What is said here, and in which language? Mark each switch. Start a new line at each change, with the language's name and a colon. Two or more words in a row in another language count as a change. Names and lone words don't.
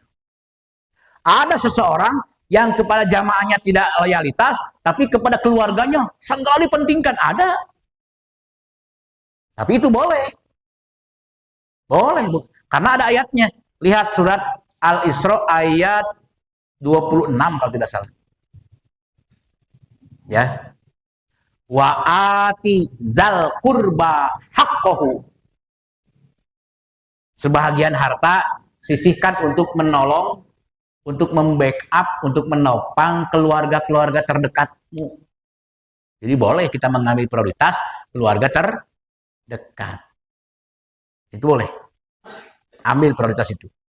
Indonesian: Ada seseorang yang kepada jamaahnya tidak loyalitas, tapi kepada keluarganya sangat dipentingkan. Ada. Tapi itu boleh. Boleh, Bu. Karena ada ayatnya. Lihat surat Al-Isra ayat 26 kalau tidak salah. Ya.
Arabic: وآت ذا القربى حقه.
Indonesian: Sebahagian harta sisihkan untuk menolong, untuk membackup, untuk menopang keluarga-keluarga terdekatmu. Jadi boleh kita mengambil prioritas keluarga terdekat. Itu boleh. Ambil prioritas itu.